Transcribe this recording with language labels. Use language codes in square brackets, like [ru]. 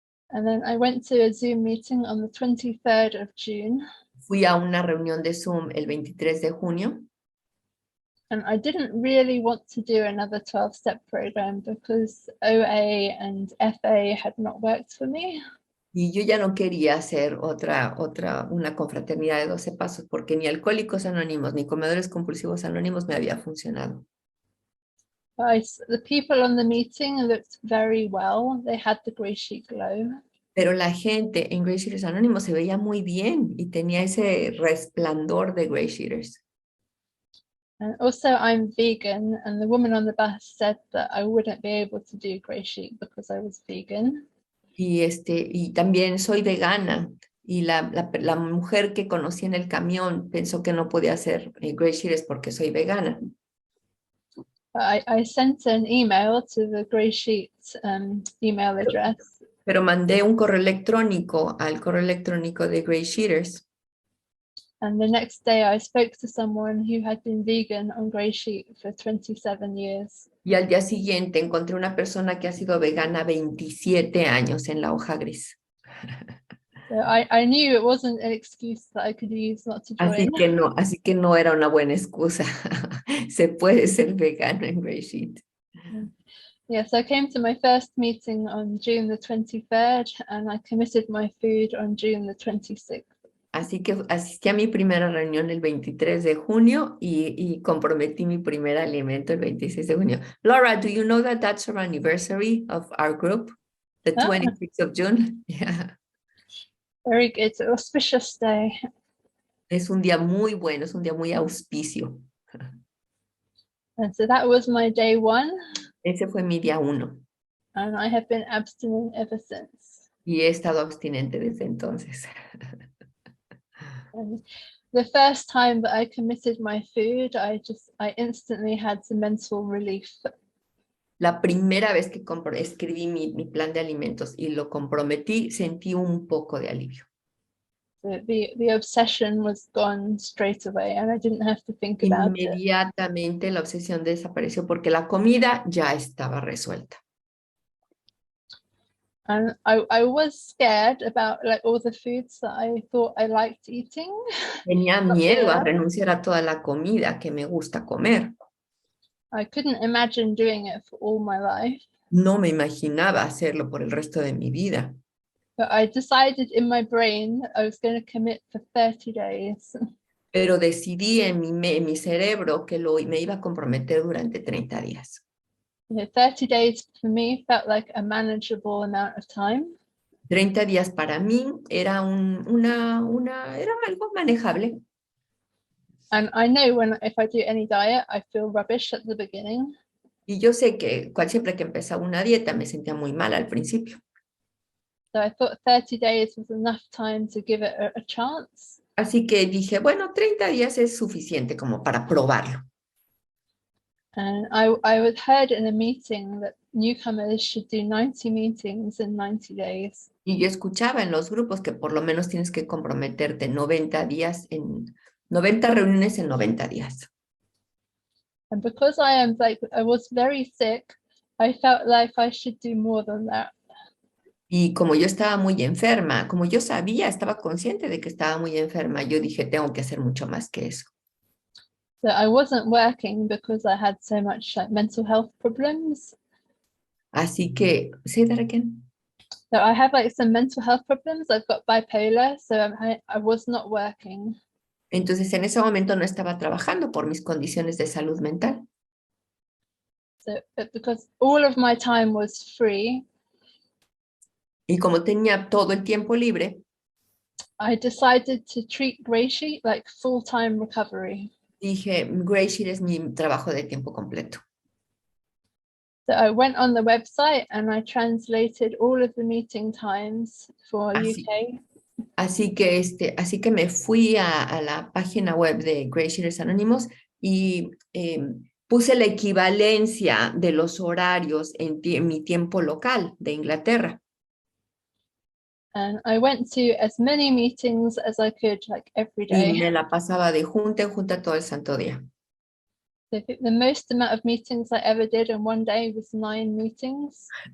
[en] And then I went to a Zoom meeting on the 23rd of June. [es] Fui a una reunión de Zoom el 23 de junio. [en] And I didn't really want to do another 12-step program because OA and FA had not worked for me. [es] Y yo ya no quería hacer una confraternidad de 12 pasos porque ni Alcohólicos Anónimos ni Comedores Compulsivos Anónimos me había funcionado. [en] The people on the meeting looked very well. They had the GreySheet glow. [es] Pero la gente en GreySheeters Anónimos se veía muy bien y tenía ese resplandor de GreySheeters. [en] And also I'm vegan, and the woman on the bus said that I wouldn't be able to do GreySheet because I was vegan. [es] Y también soy vegana. Y la mujer que conocí en el camión pensó que no podía hacer GreySheeters porque soy vegana. [en] I sent an email to the GreySheet email address. [es] Pero mandé un correo electrónico al correo electrónico de GreySheeters. [en] And the next day I spoke to someone who had been vegan on GreySheet for 27 years. [es] Y al día siguiente encontré una persona que ha sido vegana 27 años en la Hoja Gris. [en] So I knew it wasn't an excuse that I could use not to join. [es] Así que no era una buena excusa. Se puede ser vegano en GreySheet. [en] Yeah, so I came to my first meeting on June the 23rd and I committed my food on June the 26th. [es] Así que asistí a mi primera reunión el 23 de junio y comprometí mi primer alimento el 26 de junio. [en] Laura, do you know that that's our anniversary of our group? The 26th of June? Yeah. Very good. Auspicious day. [es] Es un día muy bueno, es un día muy auspicio. [en] And so that was my day 1. [es] Ese fue mi día 1. [en] And I have been abstinent ever since. [es] Y he estado abstinente desde entonces. [en] And the first time that I committed my food, I instantly had some mental relief. [es] La primera vez que escribí mi plan de alimentos y lo comprometí, sentí un poco de alivio. [en] The obsession was gone straight away and I didn't have to think about it. [es] Inmediatamente la obsesión desapareció porque la comida ya estaba resuelta. [en] And I was scared about like all the foods that I thought I liked eating. [es] Tenía [en] But, [es] miedo a [en] yeah, [es] renunciar a toda la comida que me gusta comer. [en] I couldn't imagine doing it for all my life. [es] No me imaginaba hacerlo por el resto de mi vida. [en] But I decided in my brain I was going to commit for 30 days. [es] Pero decidí en mi cerebro que me iba a comprometer durante 30 días. [en] 30 days for me felt like a manageable amount of time. [es] 30 días para mí era, era algo manejable. [en] And I know if I do any diet, I feel rubbish at the beginning. [es] Y yo sé que siempre que empezaba una dieta me sentía muy mal al principio. [en] So I thought 30 days was enough time to give it a chance. [es] Así que dije, bueno, 30 días es suficiente como para probarlo. [en] And I was heard in a meeting that newcomers should do 90 meetings in 90 days. [es] Y yo escuchaba en los grupos que por lo menos tienes que comprometerte 90 días 90 reuniones en 90 días. [en] And because I was very sick, I felt like I should do more than that. [es] Y como yo estaba muy enferma, como yo sabía, estaba consciente de que estaba muy enferma, yo dije, tengo que hacer mucho más que eso. [en] So I wasn't working because I had so much like mental health problems. [es] Así que, [en] say that again. So I have like some mental health problems. I've got bipolar, so I was not working. [es] Entonces, en ese momento no estaba trabajando por mis condiciones de salud mental. [en] So because all of my time was free, [es] Y como tenía todo el tiempo libre, [en] I decided to treat GreySheet like full-time recovery. [es] dije, GreySheet es mi trabajo de tiempo completo. [en] So I went on the website and I translated all of the meeting times for UK. [es] Así que me fui a la página web de GreySheeters Anónimos y puse la equivalencia de los horarios en mi tiempo local de Inglaterra. [en] And I went to as many meetings as I could, like every [es] Y [en] day. [es] me la pasaba de junta en junta todo el santo día. [en] So the most amount of meetings I ever did in one day was 9 meetings.